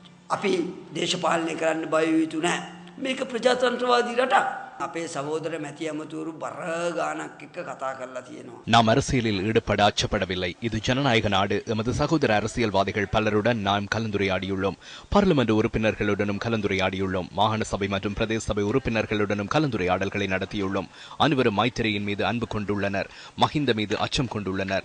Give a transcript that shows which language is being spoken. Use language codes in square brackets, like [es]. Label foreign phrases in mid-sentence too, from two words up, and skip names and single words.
[si] අපි දේශපාලනය කරන්න බය යුතු නැහැ. මේක ප්‍රජාතන්ත්‍රවාදී රටක්. අපේ සහෝදර මැති ඇමතුරු බර ගානක් එක්ක කතා කරලා තියෙනවා. [ta] நாம் அரசியலில் ஈடுபட அச்சப்படவில்லை. இது ஜனநாயக நாடு. எமது சகோதர அரசியல்வாதிகள் பலருடன் நாம் கலந்துரையாடியுள்ளோம். பார்லிமெண்ட் உறுப்பினர்களுடனும் கலந்துரையாடியுள்ளோம். மாகாண சபை மற்றும் பிரதேச சபை உறுப்பினர்களுடனும் கலந்துரையாடல்களை நடத்தியுள்ளோம். அனைவரும் மைத்திரியின் மீது அன்பு கொண்டுள்ளனர். மஹிந்த மீது அச்சம் கொண்டுள்ளனர்.